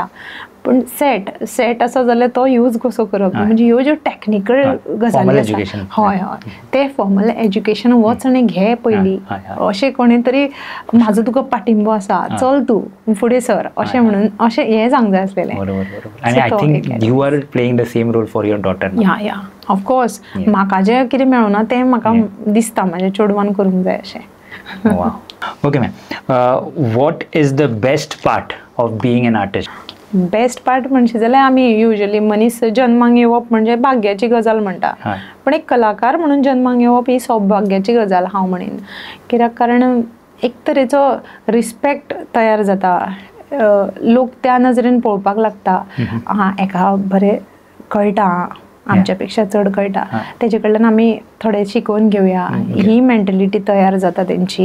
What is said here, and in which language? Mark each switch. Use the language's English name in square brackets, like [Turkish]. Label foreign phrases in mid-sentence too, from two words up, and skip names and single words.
[Konkani] पूण सेट आसा जाल्यार तो यूज कसो करप. म्हणजे ह्यो ज्यो टॅक्निकल गजाली आसा हय ते [English] formal education [Konkani] वच आनी घे पयलीं. अशें कोणें तरी म्हाजो तुका पाठिंबो आसा चल तूं फुडें सर अशें म्हणून अशें हें सांगूंक जाय आसलेलें. [English] आनी I think you are playing the same role for your daughter. [Konkani] या ऑफकोर्स म्हाका जें कितें मेळना तें म्हाका दिसता म्हाज्या चेडवान करूंक जाय अशें. [English] Wow. Okay, ma'am. What is the best part of being an artist? Best part [Konkani] म्हणशी जाल्यार आमी युजली मनीस जन्माक येवप म्हणजे भाग्याची गजाल म्हणटा. पण एक कलाकार म्हणून जन्माक येवप ही सौभाग्याची गजाल हांव म्हणीन. कित्याक कारण एक तरेचो रिस्पेक्ट तयार जाता. लोक त्या नजरेन पळोवपाक लागता. एका बरें कळटा आमच्या पेक्षा चड कळटा तेजे कडल्यान आमी थोडें शिकून घेवया ही मेंटलिटी तयार जाता तेंची.